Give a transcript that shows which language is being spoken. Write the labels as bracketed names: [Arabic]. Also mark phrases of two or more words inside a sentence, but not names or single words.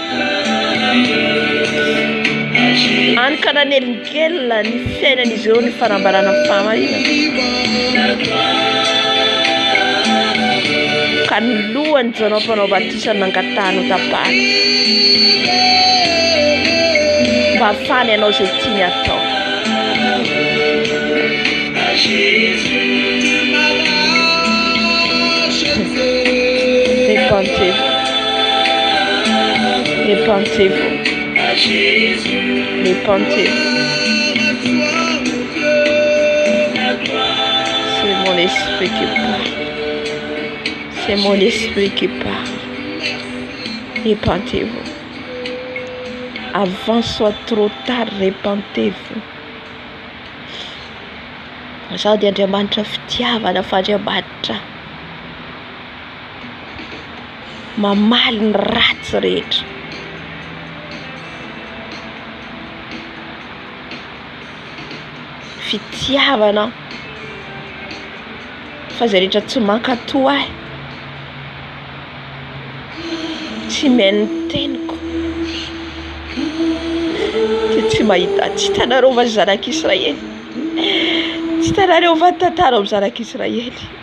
[Malagasy] Ankana nelingelina ny fiainan'izy ireo ny fanambarana fahamarinana. Ka ny lohany Jona mpanao batisa nangatahany ho tapahana. Mba hafany ianao izay tiany atao. [French] Répentez-vous. Répentez-vous. Répentez-vous. C'est mon esprit qui parle. C'est mon esprit qui parle. Répentez-vous. Avant soit trop tard, répentez-vous. [Malagasy] Sao dia Andriamanitra fitiavana fa Andriamanitra mamaly ny ratsy rehetra. Fitiavana fa zay rehetra tsy mankatoa ahy, tsy miheno teniko, tsy mahita, tsy hitanareo va zanak'Israely, tsy hitanareo va tantara amin'ny zanak'Israely.